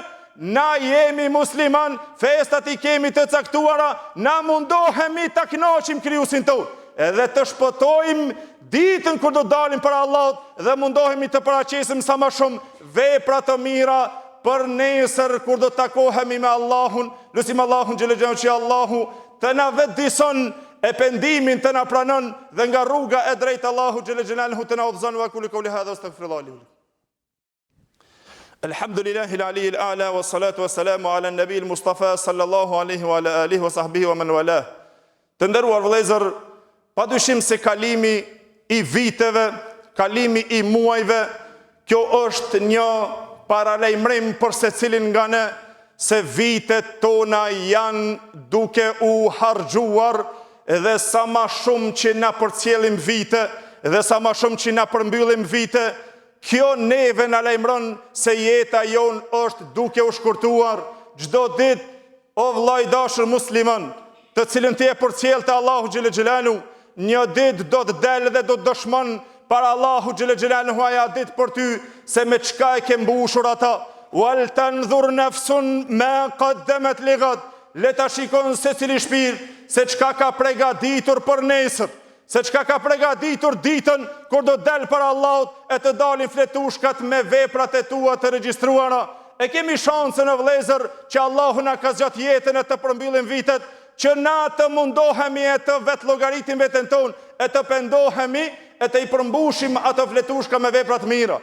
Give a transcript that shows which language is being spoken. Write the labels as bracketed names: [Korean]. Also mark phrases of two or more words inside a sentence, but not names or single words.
[Albanian] Na jemi musliman, festat i kemi të caktuara, na mundohemi ta kënaqim krijuesin tonë, edhe të shpëtojmë ditën kur do dalim për Allahut dhe mundohemi të paraqesim sa më shumë vepra të mira për nesër kur do takohemi me Allahun. Lutim Allahun [Arabic] جل جلاله [Albanian] që Allahu të na vetëdijson e pendimin të na pranon dhe nga rruga e drejtë Allahu [Arabic] جل جلاله [Albanian] të na udhëzon. [Arabic] وكل قولي هذا أستغفر الله لي. الحمد لله العلي الأعلى والصلاة والسلام على النبي المصطفى صلى الله عليه وعلى آله وصحبه ومن والى. [Albanian] Të nderuar vëllezër, padyshim se kalimi i viteve, kalimi i muajve, kjo është një paralajmërim për secilin nga ne se vitet tona janë duke u harxhuar dhe sa më shumë që na përcjellim vite dhe sa më shumë që na përmbyllim vite, kjo neve na lajmëron se jeta jon është duke u shkurtuar. Çdo ditë, o vllai dashur musliman, të cilën ti e përcjell te Allahu [Arabic] جل جلاله, [Albanian] një ditë do të del dhe do të dëshmon para Allahu [Arabic] جل جلاله [Albanian] aja ditë për ty se me çka e ke mbushur ata. [Arabic] ولتنظر نفس ما قدمت لغد. [Albanian] Le ta shikon se cili shpirt se çka ka përgatitur për nesër, se çka ka përgatitur ditën kur do del për Allahut e të dalin fletushkat me veprat e tua të regjistruara. E kemi shansën në vëllezër që Allahu na ka zgjat jetën e të përmbyllim vitet, që na të mundohemi e të vetë llogaritim veten tonë, e të pendohemi e të i përmbushim ato fletushka me veprat mira.